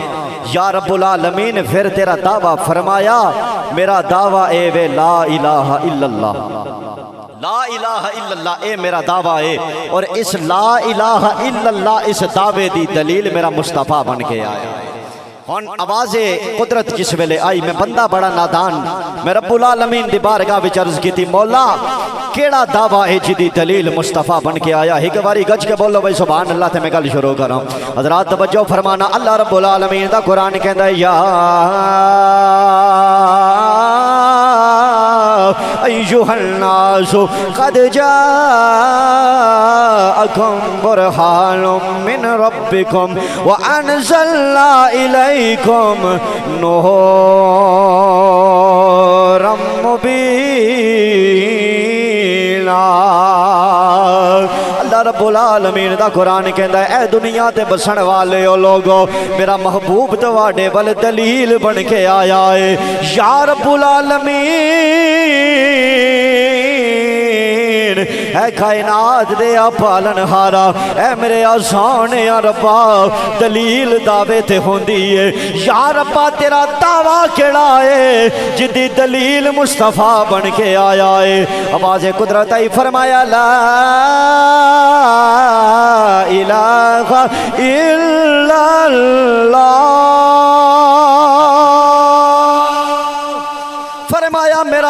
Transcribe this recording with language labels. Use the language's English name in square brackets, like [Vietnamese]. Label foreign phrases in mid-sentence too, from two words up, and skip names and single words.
[Arabic] یا رب العالمین [Punjabi] پھر تیرا دعویٰ فرمایا میرا دعویٰ اے وے [Arabic] لا الہ الا اللہ، لا الہ الا اللہ [Punjabi] اے میرا دعویٰ ہے، اور اس [Arabic] لا الہ الا اللہ [Punjabi] اس دعوے دی دلیل میرا مصطفیٰ بن کے آیا ہے۔ ہن آواز قدرت کس ویلے آئی؟ میں بندہ بڑا نادان، میں [Arabic] رب العالمین [Punjabi] دی بارگاہ وچ عرض کیتی مولا کیڑا دعویٰ ہے جدی دلیل مصطفیٰ بن کے آیا؟ ایک باری گج کے بولو بھائی [Arabic] سبحان اللہ [Punjabi] تے میں گل شروع کراں۔ حضرات توجہ فرمانا، [Arabic] اللہ رب العالمین [Punjabi] دا قرآن کہندا ہے [Arabic] یا ایھا الناس قد جاءکم برہان من ربکم وانزلنا الیکم نورا مبینا۔ اللہ رب العالمین [Punjabi] دا قرآن کہندا ہے اے دنیا تے بسن والے او لوگو میرا محبوب تواڈے ول دلیل بن کے آیا ہے۔ [Arabic] یا رب العالمین [Punjabi] اے کائنات دے پالن ہارا، اے میرے آسان یا ربا دلیل دعوے تے ہوندی ہے۔ یا ربا تیرا دعویٰ کیڑا ہے جدی دلیل مصطفیٰ بن کے آیا ہے؟ آواز قدرت آئی فرمایا [Arabic] لا الہ الا اللہ، [Punjabi] فرمایا میرا